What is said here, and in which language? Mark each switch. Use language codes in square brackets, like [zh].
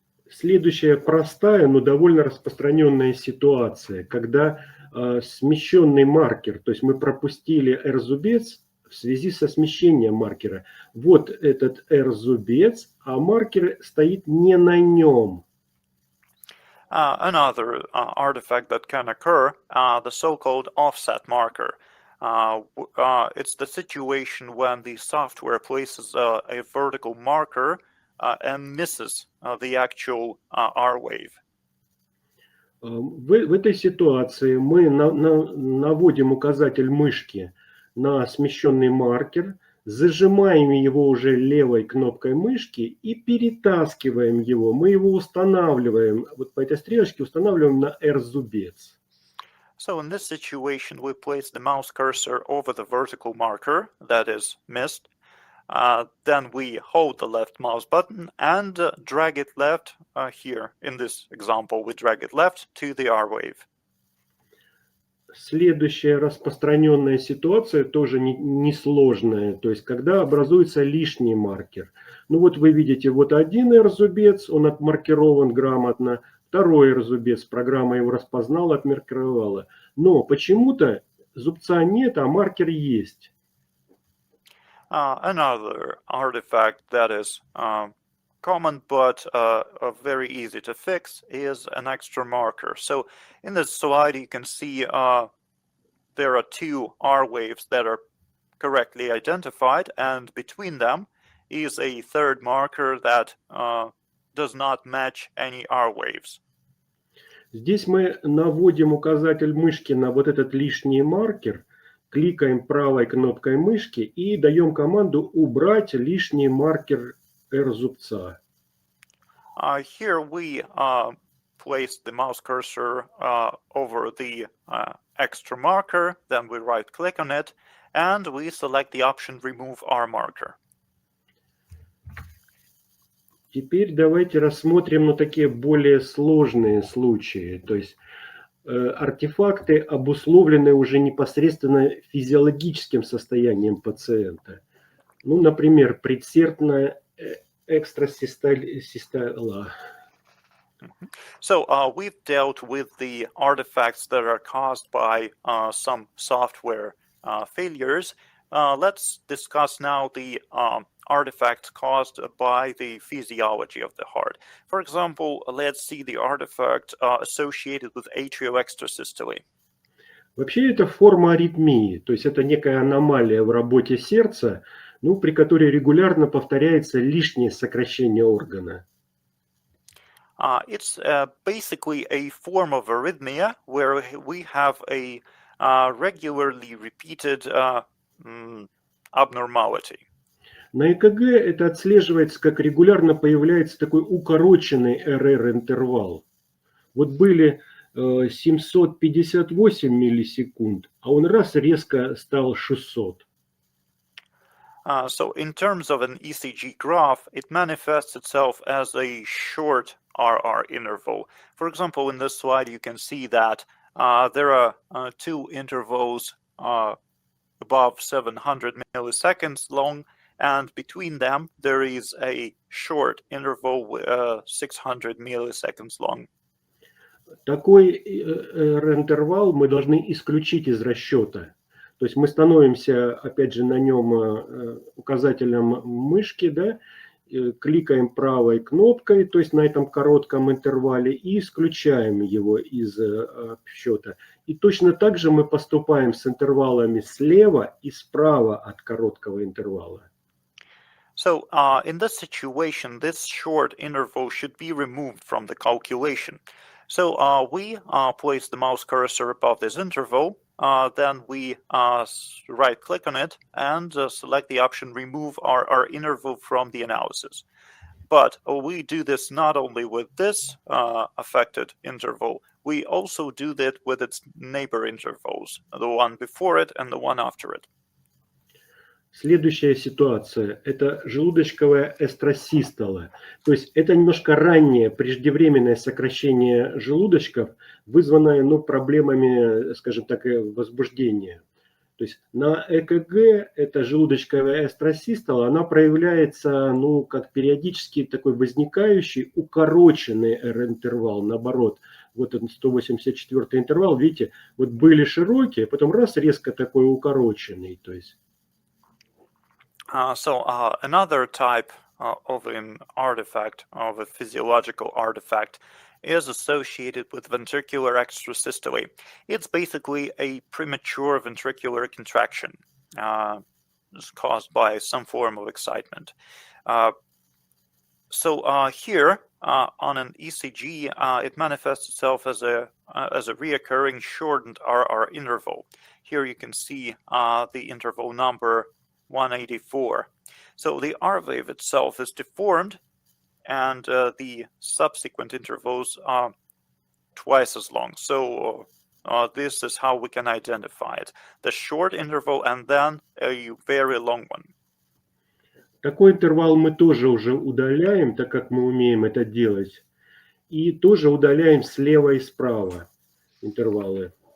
[ru] Следующая простая, но довольно распространенная ситуация, когда смещенный маркер, то есть мы пропустили R-зубец в связи со смещением маркера. Вот этот R-зубец, а маркер стоит не на нем. [en] Another artifact that can occur, the so-called offset marker. It's the situation when the software places a vertical marker and misses the actual R wave. [ru] В этой ситуации мы наводим указатель мышки на смещенный маркер, зажимаем его уже левой кнопкой мышки и перетаскиваем его. Мы его устанавливаем, вот по этой стрелочке устанавливаем на R-зубец. [en] So in this situation, we place the mouse cursor over the vertical marker that is missed. Then we hold the left mouse button and drag it left here. In this example, we drag it left to the R wave. [ru] Следующая распространенная ситуация тоже несложная, то есть когда образуется лишний маркер. Ну вот вы видите, вот один R-зубец, он отмаркирован грамотно, второй R-зубец, программа его распознала, отмаркировала. Но почему-то зубца нет, а маркер есть. [en] Another artifact that is common but very easy to fix is an extra marker. So in this slide you can see there are two R waves that are correctly identified, and between them is a third marker that does not match any R waves. [ru] Здесь мы наводим указатель мышки на вот этот лишний маркер, кликаем правой кнопкой мышки и даем команду убрать лишний маркер R-зубца. [en] Here we place the mouse cursor over the extra marker, then we right-click on it, and we select the option Remove R marker. [ru] Теперь давайте рассмотрим такие более сложные случаи. То есть артефакты обусловлены уже непосредственно физиологическим состоянием пациента. Ну, например, предсердная экстрасистола. [en] So we've dealt with the artifacts that are caused by some software failures. let's discuss now the artifacts caused by the physiology of the heart. For example, let's see the artifact associated with atrial extrasystole. [ru] Вообще это форма аритмии, то есть это некая аномалия в работе сердца, ну, при которой регулярно повторяется лишнее сокращение органа. [en] It's basically a form of arrhythmia where we have a regularly repeated abnormality. [ru] На ЭКГ это отслеживается, как регулярно появляется такой укороченный РР-интервал. Вот были 758 миллисекунд, а он раз резко стал 600. [en] So in terms of an ECG graph, it manifests itself as a short RR interval. For example, in this slide, you can see that there are two intervals above 700 milliseconds long, and between them, there is a short interval 600 milliseconds long. [ru] Такой интервал мы должны исключить из расчета. То есть мы становимся, опять же, на нем указателем мышки, да, кликаем правой кнопкой, то есть на этом коротком интервале, и исключаем его из счета. И точно так же мы поступаем с интервалами слева и справа от короткого интервала. [en] So in this situation, this short interval should be removed from the calculation. So we place the mouse cursor above this interval, then we right-click on it and select the option Remove our interval from the analysis. But we do this not only with this affected interval, we also do that with its neighbor intervals, the one before it and the one after it. [ru] Следующая ситуация – это желудочковая эстросистола. То есть это немножко раннее преждевременное сокращение желудочков, вызванное проблемами, скажем так, возбуждения. То есть на ЭКГ эта желудочковая эстросистола, она проявляется как периодически такой возникающий укороченный R-интервал. Наоборот, вот этот 184 интервал, видите, вот были широкие, потом раз резко такой укороченный. То есть. [en] So another type of an artifact, of a physiological artifact, is associated with ventricular extrasystole. It's basically a premature ventricular contraction caused by some form of excitement. So here on an ECG, it manifests itself as a reoccurring shortened RR interval. Here you can see the interval number 184. So the R wave itself is deformed, and the subsequent intervals are twice as long. So this is how we can identify it. The short interval and then a very long one. [ru] Такой интервал мы тоже уже удаляем, так как мы умеем это делать. И тоже удаляем слева и справа интервалы.